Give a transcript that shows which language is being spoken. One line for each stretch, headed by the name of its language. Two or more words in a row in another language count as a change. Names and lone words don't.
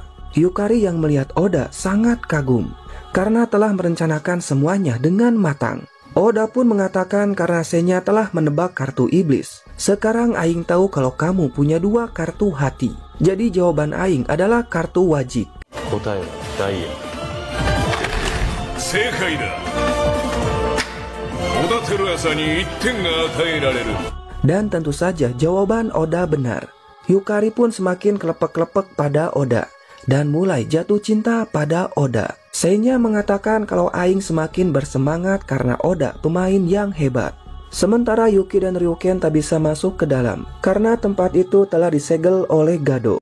Indonesian: Yukari yang melihat Oda sangat kagum karena telah merencanakan semuanya dengan matang. Oda pun mengatakan karena Senya telah menebak kartu iblis. Sekarang Aing tahu kalau kamu punya 2 kartu hati. Jadi jawaban Aing adalah kartu wajik.
Japanese: 答えはダイヤ。正解だ。小田照朝に1点が与えられる。
Indonesian: Dan tentu saja jawaban Oda benar. Yukari pun semakin kelepek-kelepek pada Oda dan mulai jatuh cinta pada Oda. Senya mengatakan kalau Aing semakin bersemangat karena Oda pemain yang hebat. Sementara Yuki dan Ryuken tak bisa masuk ke dalam karena tempat itu telah disegel oleh Gado.